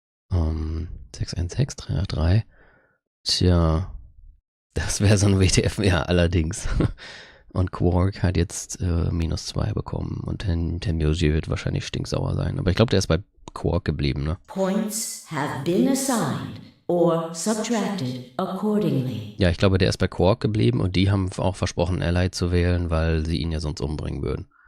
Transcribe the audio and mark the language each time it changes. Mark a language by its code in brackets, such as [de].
[de] 616, 383. Tja, das wäre so ein WTF, ja, allerdings. Und Quark hat jetzt -2 bekommen und Tenmyoji wird wahrscheinlich stinksauer sein. Aber ich glaube, der ist bei Quark geblieben, ne? [en] Points have been assigned or subtracted accordingly. [de] Ja, ich glaube, der ist bei Quark geblieben und die haben auch versprochen, Ally zu wählen, weil sie ihn ja sonst umbringen würden.